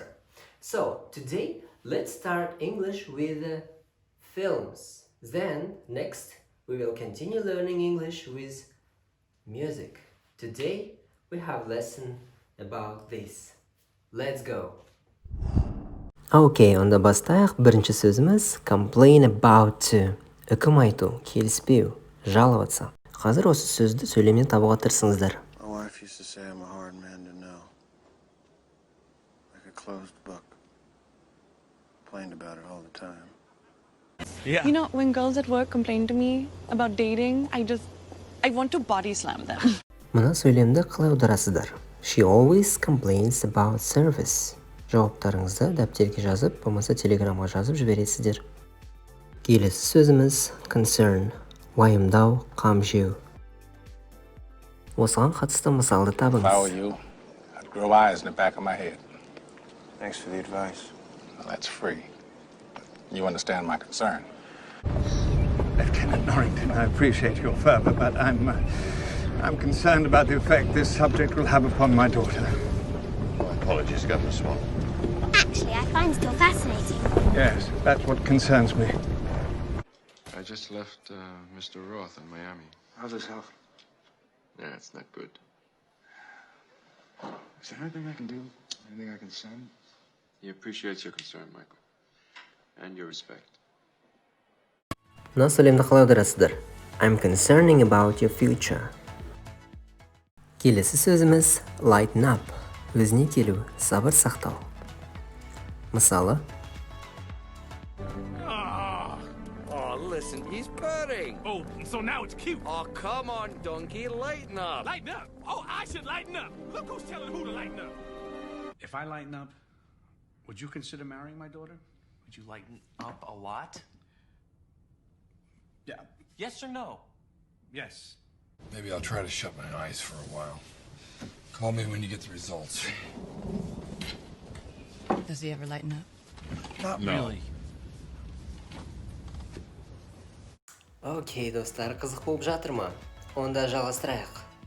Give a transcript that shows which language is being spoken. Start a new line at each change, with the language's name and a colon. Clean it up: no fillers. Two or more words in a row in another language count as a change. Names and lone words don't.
English: So today let's start English with films. Then next we will continue learning English with music. Today we have lesson about this. Let's go. Okay,
Kazakh: онда бастайық. Бірінші сөзіміз
English: complain about to.
Kazakh: Үкім айту, келіспеу, жаловаться. Қазір осы сөзді сөйлемнен табуға тырысыңыздар.
English: My wife used to say I'm a hard man to know. Like a closed book. Complained about it all the time. Yeah. You know, when girls at work complain to me about dating, I want to body slam them.
Kazakh: Мына сөйлемді қалай аударасыздар?
English: She always complains about service.
Kazakh: Жауаптарыңызды дәптерге жазып, болмаса телеграмға жазып жібересіздер. Келесі сөзіміз concern, уайымдау, қам жеу. Осыған қатысты мысалды табыңыз.
English: If I were you, I'd grow eyes in the back of my head. Thanks for the advice. Well, that's free. You understand my concern. Lieutenant Norrington, I appreciate your fervor, but I'm concerned about the effect this subject will have upon my daughter. My apologies, Governor Swan. Actually, I find it all fascinating. Yes, that's what concerns me. I just left Mr. Roth in Miami. How's his health? Yeah, it's not good. Is there anything I can do? Anything I can send? He appreciates your concern, Michael. And your respect.
Kazakh: Мына сөйлемді қалай аударасыздар?
English: I'm concerning about your future.
Kazakh: Келесі сөзіміз
English: lighten up.
Kazakh: Өзіне келу, сабыр сақтау. Мысалы,
English: Oh, listen, he's purring. Oh, so now it's cute. Oh, come on, donkey, lighten up. Lighten up. Oh, I should lighten up. Look who's telling who to lighten up. If I lighten up, would you consider marrying my daughter? Would you lighten up a lot? Yeah. Yes or no? Yes. Maybe I'll try to shut my eyes for a while. Call me when you get the results. Does he ever lighten up? Not No. really.
Kazakh: Окей, достар, қызық болып жатыр ма? Онда жалғастырайық.